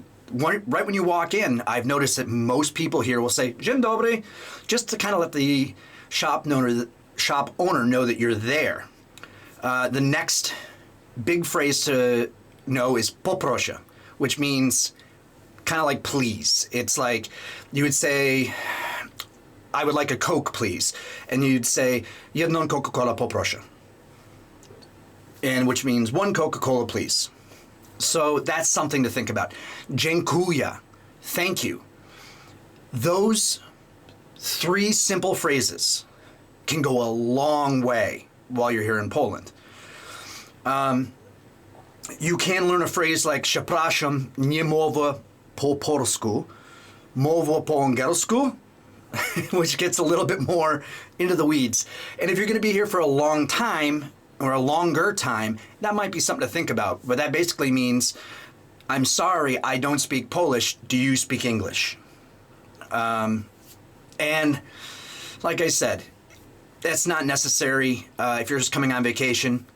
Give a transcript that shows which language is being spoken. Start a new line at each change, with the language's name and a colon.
English: Right when you walk in, I've noticed that most people here will say
Polish: dzień dobry,
English: just to kind of let the shop owner know that you're there. The next big phrase to know is poproszę, which means kind of like please. It's like you would say, I would like a Coke, please. And you'd say,
Polish: jedną Coca-Cola poproszę.
English: And which means one Coca-Cola, please. So that's something to think about. Dziękuję, thank you. Those three simple phrases can go a long way while you're here in Poland. You can learn a phrase like
Polish: przepraszam, nie mówię po polsku, mówię po angielsku,
English: which gets a little bit more into the weeds. And if you're going to be here for a long time, or a longer time, that might be something to think about. But that basically means, I'm sorry, I don't speak Polish. Do you speak English? And like I said, that's not necessary if you're just coming on vacation.